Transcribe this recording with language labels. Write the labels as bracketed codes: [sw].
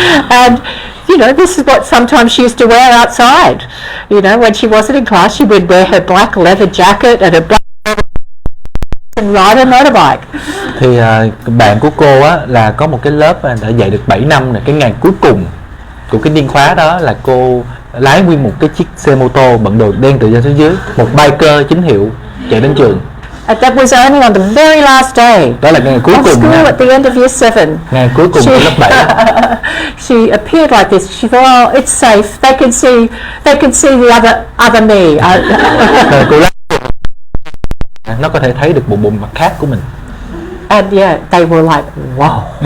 [en] And you know, this is what sometimes she used to wear outside. You know, when she wasn't in class, she would wear her black leather jacket and her black and ride a motorbike. [vi] Thì bạn của cô á là có một cái lớp đã dạy được 7 năm này, cái ngày cuối cùng của cái niên khóa đó là cô lái nguyên một cái chiếc xe mô tô bận đồ đen từ trên xuống dưới, một biker chính hiệu chạy đến trường. [en] And that was only on the very last day. [vi] Đó là ngày cuối [en] of [vi] cùng [en] school [vi] nha. [en] at the end of year 7. [vi] Ngày cuối cùng của lớp 7. [en] She appeared like this. She thought, oh, it's safe. They can see the other me. [vi] Rồi cô lái, nó có thể thấy được một bộ mặt khác của mình. [en] And yeah, they were like, wow.